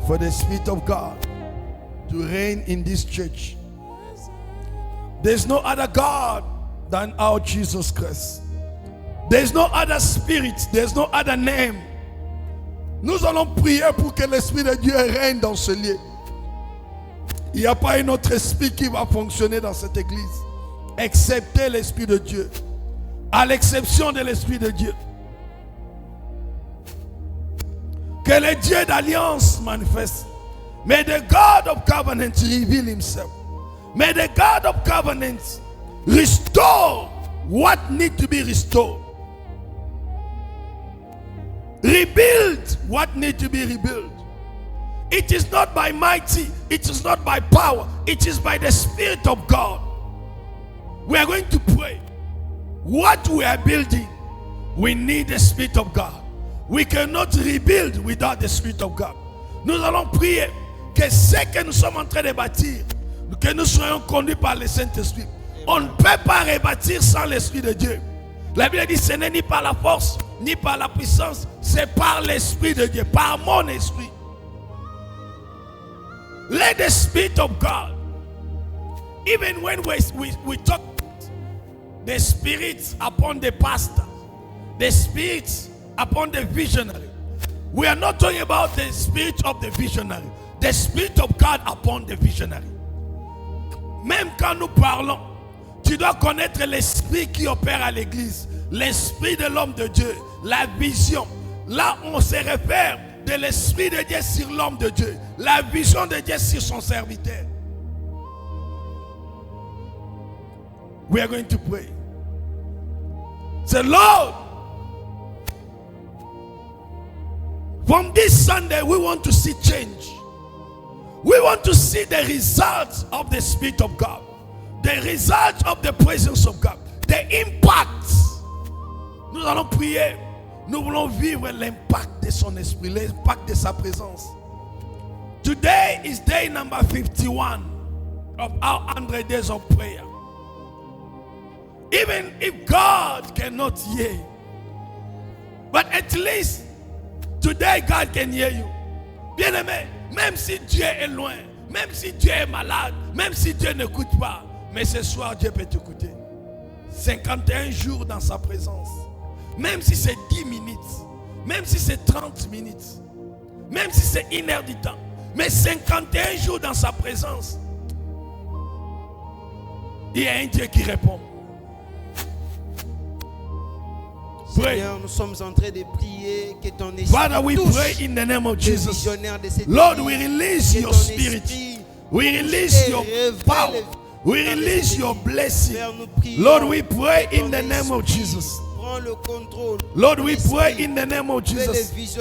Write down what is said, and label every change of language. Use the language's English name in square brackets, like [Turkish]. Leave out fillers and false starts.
[English] for the Spirit of God to reign in this church. There's no other God than our Jesus Christ. There's no other spirit, there's no other name. [French] Nous allons prier pour que l'Esprit de Dieu règne dans ce lieu. Il n'y a pas un autre esprit qui va fonctionner dans cette église, excepté l'Esprit de Dieu. À l'exception de l'Esprit de Dieu. Que le Dieu d'alliance manifeste. [English] May the God of covenant reveal himself. May the God of covenant restore what needs to be restored. Rebuild what needs to be rebuilt. It is not by mighty, it is not by power, it is by the Spirit of God. We are going to pray. What we are building, we need the Spirit of God. We cannot rebuild without the Spirit of God. [French] Nous allons prier que ce que nous sommes en train de bâtir, que nous soyons conduits par le Saint-Esprit. On ne peut pas rebâtir sans l'Esprit de Dieu. La Bible dit ce n'est ni par la force, ni par la puissance, c'est par l'Esprit de Dieu, par mon esprit. [English] Let the Spirit of God, even when we talk the Spirit upon the pastor, the Spirit upon the visionary, we are not talking about the Spirit of the visionary, the Spirit of God upon the visionary. [French] Même quand nous parlons, tu dois connaître l'esprit qui opère à l'église, l'esprit de l'homme de Dieu, la vision. Là, on se réfère de l'esprit de Dieu sur l'homme de Dieu, la vision de Dieu sur son serviteur. [English] We are going to pray. Say, Lord, from this Sunday, we want to see change. We want to see the results of the Spirit of God, the results of the presence of God, the impact. [French] Nous allons prier. Nous voulons vivre l'impact de son esprit, l'impact de sa présence. [English] Today is day number 51 of our 100 days of prayer. Even if God cannot hear, but at least today God can hear you. [French] Bien-aimé, même si Dieu est loin, même si Dieu est malade, même si Dieu n'écoute pas, mais ce soir Dieu peut t'écouter. 51 jours dans sa présence. Même si c'est 10 minutes, même si c'est 30 minutes, même si c'est 1 heure du temps, mais 51 jours dans sa présence, il y a un Dieu qui répond. Seigneur, nous sommes en train de prier que ton esprit [English] Father, we pray in the name of Jesus. Lord, we release your spirit. We release your power. We release your blessing. Lord, we pray in the name of Jesus. Lord, we pray in the name of Jesus.